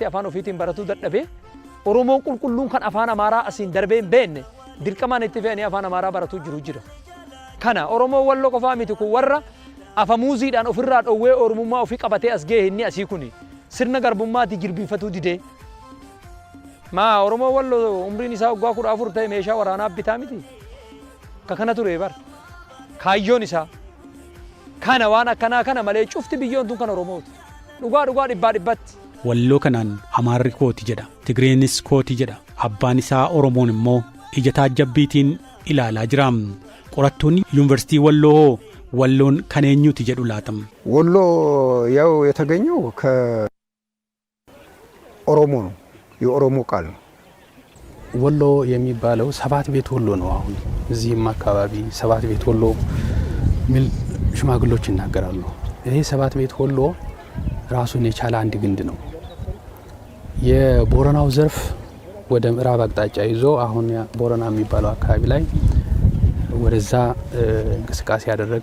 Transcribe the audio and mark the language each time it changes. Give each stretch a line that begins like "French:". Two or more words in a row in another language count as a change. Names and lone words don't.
Oromo: afaan ofiitiin baratuu dadhabee Oromoon qulqulluun kan afaan Amaaraa asiin darbee hin beekne dirqamaan itti fe'anii afaan Amaaraa baratuu jiru kana Oromoo Walloo qofaa miti kun warra afamuuziidhaan ofirraa dhowwee Oromummaa ofii qabatee as ga'e inni asii kuni sirna garbummaatti jilbiinfatuu didee Oromoo Walloo umriin isaa waggaa 14 ta'e meeshaa waraanaa bitaa miti ka kana ture bar kaayyoon isaa kana waan akkanaa kana malee cufti biyyoon tun kan Oromooti. Dhugaa dhibbaa dhibbatti. Walloo kanaan Amaarri kooti jedha, Tigreenis kooti jedha. Abbaan isaa Oromoon immoo ija taajjabbiitiin ilaalaa jira. Qorattoonni yuunivarsiitii Walloo
Amharic: ወሎን ከነኙት ይጀዱላትም ወሎ ያው የተገኘው ከኦሮሞ ነው የኦሮሞ ቃል ነው ወሎ የሚባለው ሰባት ቤት ወሎ ነው አሁን እዚህም አካባቢ ሰባት ቤት ወሎ ሚል ሽማግሎች ይናገራሉ ይሄ ሰባት ቤት ወሎ ራሱን የቻለ አንድ ግንድ ነው የቦረናው ዘርፍ ወደ ምዕራብ አቅጣጫ ይዞ አሁን ቦረና የሚባለው አካባቢ ላይ ወደዛ እንቅስቃሴ ያደረገ